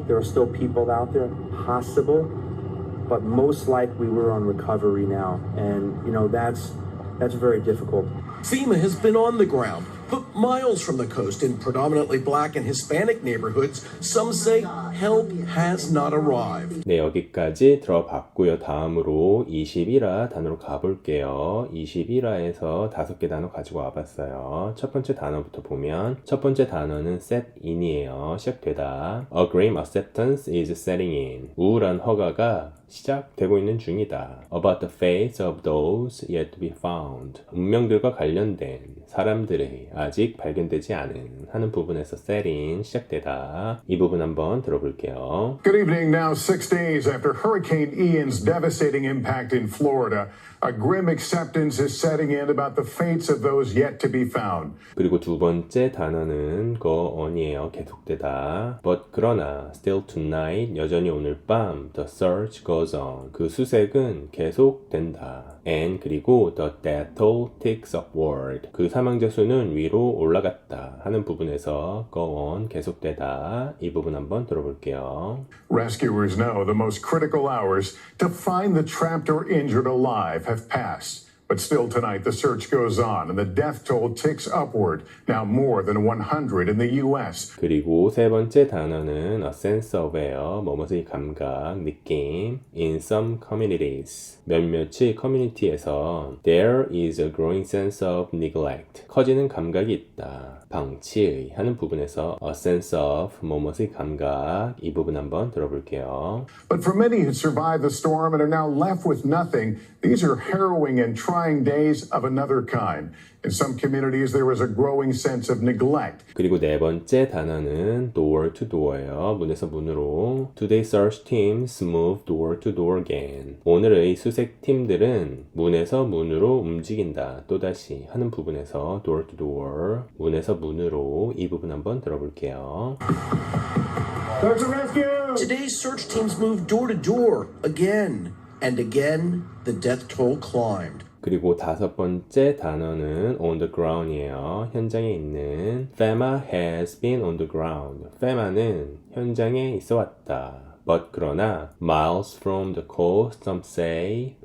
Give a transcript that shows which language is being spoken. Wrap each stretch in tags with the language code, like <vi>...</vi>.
<en>There are still people out there. Possible. But most likely we're on recovery now. And, you know, that's very difficult. FEMA has been on the ground, but miles from the coast in predominantly black and Hispanic neighborhoods, some say help has not arrived.</en> <ko>네, 여기까지 들어봤고요. 다음으로 21화 단어로 가볼게요. 21화에서 5개 단어 가지고 와봤어요. 첫 번째 단어부터 보면 첫 번째 단어는 set in이에요. 시작되다.</ko> <en>A grim acceptance is setting in.</en> <ko>우울한 허가가 시작되고 있는 중이다.</ko> <en>About the fates of those yet to be found.</en> <ko>운명들과 관련된 사람들의 아직 발견되지 않은 하는 부분에서 set in 시작되다. 이 부분 한번 들어볼게요.</ko> <en>Good evening. Now, 6 days after Hurricane Ian's devastating impact in Florida, a grim acceptance is setting in about the fates of those yet to be found.</en> <ko>그리고 두 번째 단어는 go on이에요. 계속되다.</ko> <en>But</en> <ko>그러나</ko> <en>still tonight</en> <ko>여전히 오늘 밤</ko> <en>the search goes on.</en> <ko>그 수색은 계속된다.</ko> <en>And</en> <ko>그리고</ko> <en>the death toll ticks upward.</en> <ko>그 사망자 수는 위로 올라갔다 하는 부분에서 go on 계속되다. 이 부분 한번 들어볼게요.</ko> <en>Rescuers know the most critical hours to find the trapped or injured alive have passed. But still tonight, the search goes on and the death toll ticks upward, now more than 100 in the U.S.</en> <ko>그리고 세 번째 단어는 a sense of예요. 뭐뭐의 감각, 느낌.</ko> <en>In some communities.</en> <ko>몇몇의 커뮤니티에서</ko> <en>there is a growing sense of neglect.</en> <ko>커지는 감각이 있다. 방치의 하는 부분에서 a sense of 뭐뭐의 감각. 이 부분 한번 들어볼게요.</ko> <en>But for many who survived the storm and are now left with nothing, these are harrowing and trying days of another kind. In some communities, there is a growing sense of neglect.</en> <ko>그리고 네 번째 단어는 door to door예요. 문에서 문으로.</ko> <en>Today search teams move door to door again.</en> <ko>오늘의 수색 팀들은 문에서 문으로 움직인다. 또다시 하는 부분에서 door to door. 문에서 문으로 이 부분 한번 들어볼게요.</ko> <en>Search and rescue! Today's search teams moved door to door again, and again, the death toll climbed.</en> <ko>그리고 다섯 번째 단어는 on the ground이에요. 현장에 있는.</ko> <en>FEMA has been on the ground.</en> <ko>FEMA는 현장에 있어 왔다.</ko> <en>But</en> <ko>그러나</ko> <en>miles from the coast, some say</en>